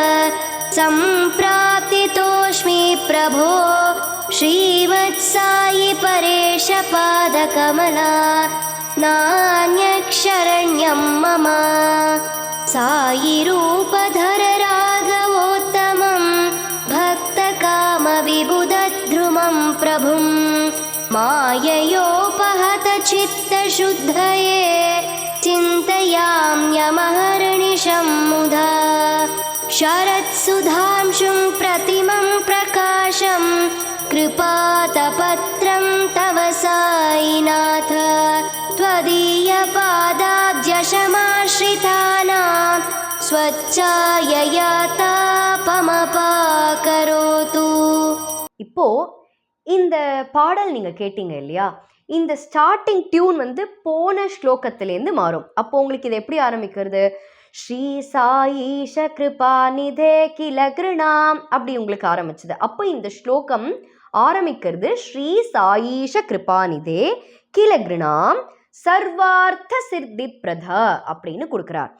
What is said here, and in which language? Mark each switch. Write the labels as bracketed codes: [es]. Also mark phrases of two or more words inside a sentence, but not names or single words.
[sa] சம்பிராப்திதோஸ்மி பிரபோ ஸ்ரீமத் சாயி பரேஷ பாதகமலா நான்யக்ஷரண்யம் மம சாயி ரூபதர ராகவோத்தமம் பக்தகாம விபுதத்ருமம் பிரபும் மாயயோபஹத சித்தசுத்தயே चिन्तयाम्यमहर्निशं मुधा शरत्सुधांशुं प्रतिमं प्रकाशं कृपातपत्रं तव साईनाथ त्वदीयपादाब्जशमाश्रितानां स्वच्छाययातापमपाकरोतु. [ta] இப்போ இந்த பாடல் நீங்க கேட்டீங்க இல்லையா? இந்த ஸ்டார்டிங் டியூன் போன ஸ்லோகத்திலேருந்து மாறும். அப்போ உங்களுக்கு இது எப்படி ஆரம்பிக்கிறது? [sa] ஸ்ரீ சாயீஷ கிருபாநிதே கில கிருணாம் [ta] அப்படி உங்களுக்கு ஆரம்பிச்சது. அப்போ இந்த ஸ்லோகம் ஆரம்பிக்கிறது [sa] ஸ்ரீ சாயீஷ கிருபாநிதே கில கிருணாம் சர்வார்த்த சித்தி பிரதா [ta] அப்படின்னு கொடுக்கிறார்.